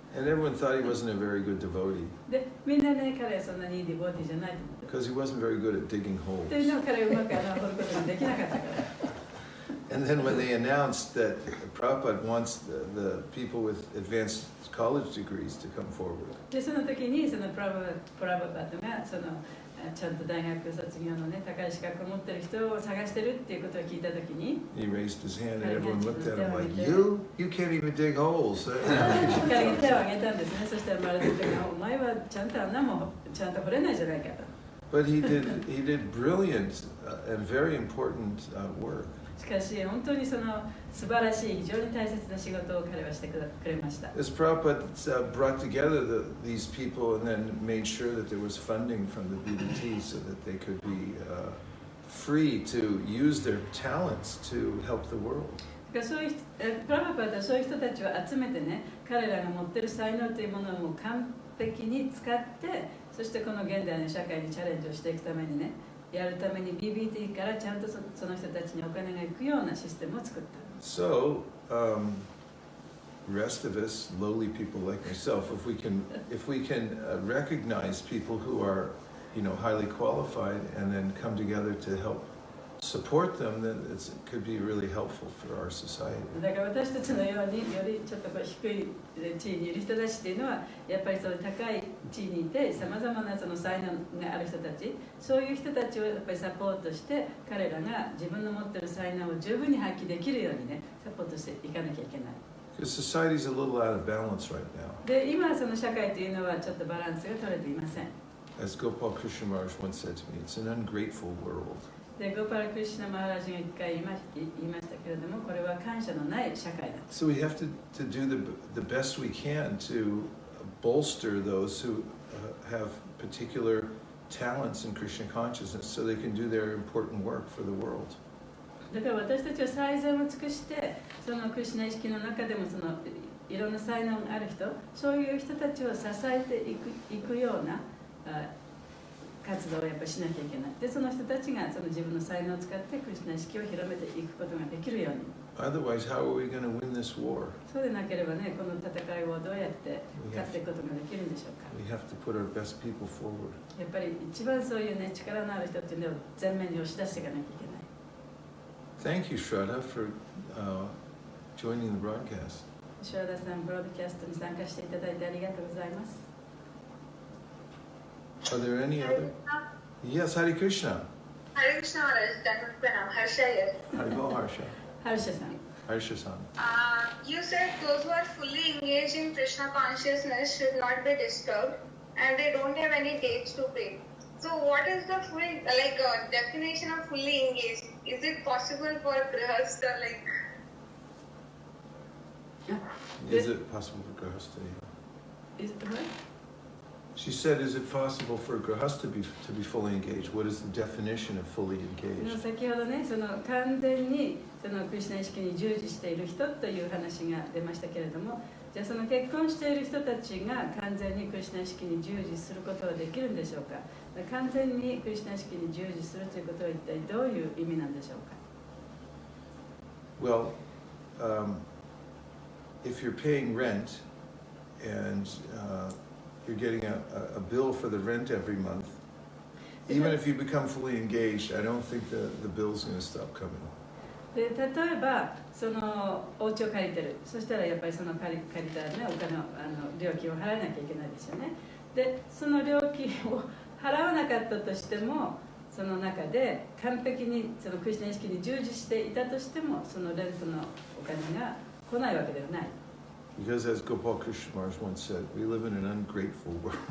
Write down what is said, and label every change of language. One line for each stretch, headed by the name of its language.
English: And everyone thought he wasn't a very good devotee
Japanese: でみんなね、彼はそんなにいいディボーティーじゃないと思って。
English: because he wasn't very good at digging
Japanese: という
English: holes.
Japanese: のを彼はうまく穴を掘ることができなかったから。
English: And then when they announced that Prabhupada wants the people with advanced college degrees to come forward,
Japanese: でその時にそのプラバパトがそのちゃんと大学卒業のね、高い資格を持ってる人を探してるっていうことを聞いた時に
English: he raised his hand and everyone looked at him like, you can't even dig holes.
Japanese: 彼が手を挙げたんですね。そしたら周りの人が、お前はちゃんと穴もちゃんと掘れないじゃないかと。
English: But he did brilliant and very important work.
Japanese: しかし本当にその素晴らしい非常に大切な仕事を彼はしてくれました。
English: As Prabhupada brought together these people and then made sure that there was funding from the BDT so that they could be free to use their talents to help the world.
Japanese: そういうプラバパタはそういう人たちを集めてね、彼らが持ってる才能というものをもう完璧に使って、そしてこの現代の社会にチャレンジをしていくためにね、やるために BBT からちゃんとその人たちにお金が行くようなシステムを作った。
English: So, rest of us, lowly people like myself, if we can recognize people who are, highly qualified and then come together to help support them, then it could be really helpful for our society.
Japanese: だから私たちのようによりちょっと低い地位にいる人たちっていうのはやっぱりそういう高い地位にいてさまざまなその才能がある人たち、そういう人たちをやっぱりサポートして彼らが自分の持ってる才能を十分に発揮できるようにね、サポートしていかなきゃいけない。
English: Because society's a little out of balance right now.
Japanese: で今その社会というのはちょっとバランスが取れていません。
English: As Gopal Krishna Maharaj once said to me, it's an ungrateful world.
Japanese: でゴパラ・クリシュナ・マハラジが一回言いましたけれども、これは感謝のない社会だ。
English: So we have to do the best we can to bolster those who have particular talents in Krishna consciousness so they can do their important work for the world.
Japanese: だから私たちは最善を尽くして、そのクリシュナ意識の中でもそのいろんな才能がある人、そういう人たちを支えていくような活動をやっぱりしなきゃいけない。で、その人たちがその自分の才能を使ってクリシュナ意識を広めていくことができるように。
English: Otherwise, how are we going to win this war?
Japanese: そうでなければね、この戦いをどうやって勝っていくことができるんでしょうか。
English: We have to put our best people forward.
Japanese: やっぱり一番そういうね、力のある人っていうのを前面に押し出していかなきゃいけない。
English: Thank you, Shraddha, for joining the broadcast.
Japanese: 吉和田さん、ブロードキャストに参加していただいてありがとうございます。
English: Are there any other? Yes, Hare Krishna. Hare Krishna Maharaj, Dhanvat Pranam, Harsha here. Haribo Harsha.
Japanese: ハルシャさん、
English: Harsha-san. You said those who are fully engaged in Krishna consciousness should not be disturbed and they don't have any dates to pay. So what is the full, definition of fully engaged? Is it possible for Grihastha, Is it possible for Grihastha? Is it right? She said, is it possible for Grihastha to be fully engaged? What is the definition of fully engaged?
Japanese: 先ほどね、その完全にそのクリシュナ意識に従事している人という話が出ましたけれども、じゃあその結婚している人たちが完全にクリシュナ意識に従事することはできるんでしょうか。完全にクリシュナ意識に従事するということは一体どういう意味なんでしょうか。
English: Well, if you're paying rent and you're getting a bill for the rent every month, even if you become fully engaged, I don't think the bill's going to stop coming.
Japanese: で例えばそのお家を借りてる、そしたらやっぱりその借りた、ね、お金を料金を払わなきゃいけないですよね。でその料金を払わなかったとしても、その中で完璧にそのクリスチャン意識に従事していたとしても、そのレントのお金が来ないわけではない。
English: Because as Gopal Krishna Maharaj once said, we live in an ungrateful world.